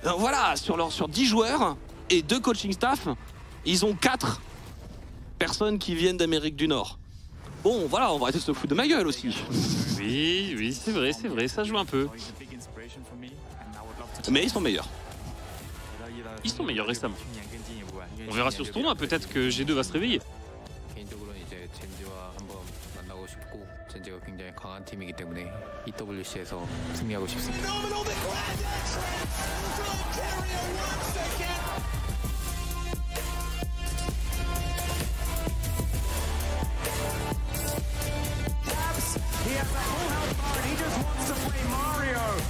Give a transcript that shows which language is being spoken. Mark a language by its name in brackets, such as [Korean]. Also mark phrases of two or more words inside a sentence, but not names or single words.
[French] Voilà, sur 10 joueurs et 2 coaching staff, ils ont 4 personnes qui viennent d'Amérique du Nord. Bon, voilà, on va arrêter de se foutre de ma gueule aussi. Oui, c'est vrai, ça joue un peu. Mais ils sont meilleurs. Ils sont meilleurs récemment. On verra sur ce tournoi, peut-être que G2 va se réveiller. [Korean] 개인적으로는 이제 젠지와 한번 만나고 싶고 젠지가 굉장히 강한 팀이기 때문에 EWC에서 승리하고 싶습니다. [English] He has that full health bar and he just wants to play Mario.